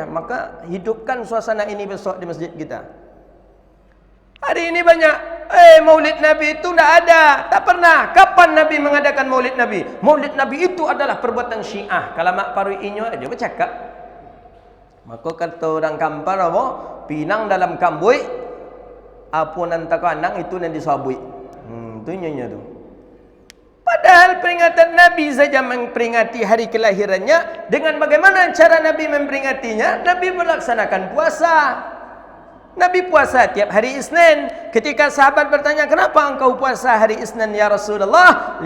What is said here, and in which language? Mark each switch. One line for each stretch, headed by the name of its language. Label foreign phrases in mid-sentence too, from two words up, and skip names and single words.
Indonesian: Maka hidupkan suasana ini besok di masjid kita. Hari ini banyak Maulid Nabi itu tidak ada, tak pernah. Kapan Nabi mengadakan Maulid Nabi? Maulid Nabi itu adalah perbuatan Syiah. Kalau mak paru inyo aja bercakap. Maka kata orang kampar apa?
Minangkabau: Pinang dalam kambui, apa nan tak anang itu nan disabui. Tu nyonya tu.
Indonesian: Padahal peringatan Nabi saja memperingati hari kelahirannya. Dengan bagaimana cara Nabi memperingatinya? Nabi melaksanakan puasa. Nabi puasa tiap hari Isnin. Ketika sahabat bertanya, kenapa engkau puasa hari Isnin ya Rasulullah?